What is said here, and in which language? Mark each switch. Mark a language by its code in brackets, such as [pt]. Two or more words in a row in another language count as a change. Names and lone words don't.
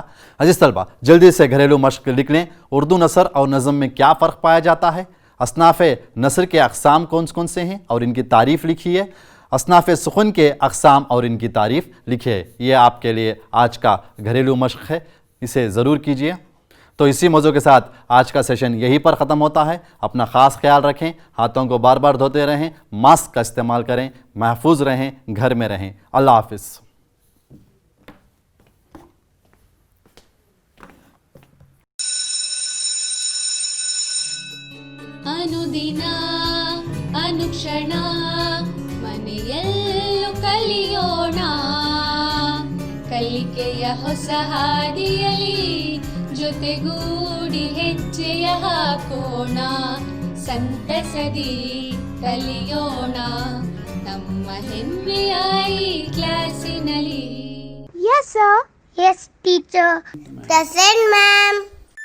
[ur] عزیز طلبہ، جلدی سے گھریلو مشق لکھ لیں۔ اردو نثر اور نظم میں کیا فرق پایا جاتا ہے، اصناف نثر کے اقسام کون کون سے ہیں اور ان کی تعریف لکھیے، اصناف سخن کے اقسام اور ان کی تعریف لکھیے. یہ آپ کے لیے آج کا گھریلو مشق ہے، اسے ضرور کیجیے. تو اسی موضوع کے ساتھ آج کا سیشن یہیں پر ختم ہوتا ہے. اپنا خاص خیال رکھیں، ہاتھوں کو بار بار دھوتے رہیں، ماسک کا استعمال کریں، محفوظ رہیں، گھر میں رہیں. اللہ حافظ. [kn] ಅನುದಿನ ಅನುಕ್ಷಣ ಮನೆಯಲ್ಲೂ ಕಲಿಯೋಣ, ಕಲಿಕೆಯ ಹೊಸ ಹಾದಿಯಲಿ ಜೊತೆಗೂಡಿ ಹೆಜ್ಜೆಯ ಹಾಕೋಣ, ಸಂತಸದಿ ಕಲಿಯೋಣ ನಮ್ಮ ಹೆಮ್ಮೆಯ ಈ ಕ್ಲಾಸಿನಲ್ಲಿ. [en] Yes, sir. Yes, teacher. Present, ma'am.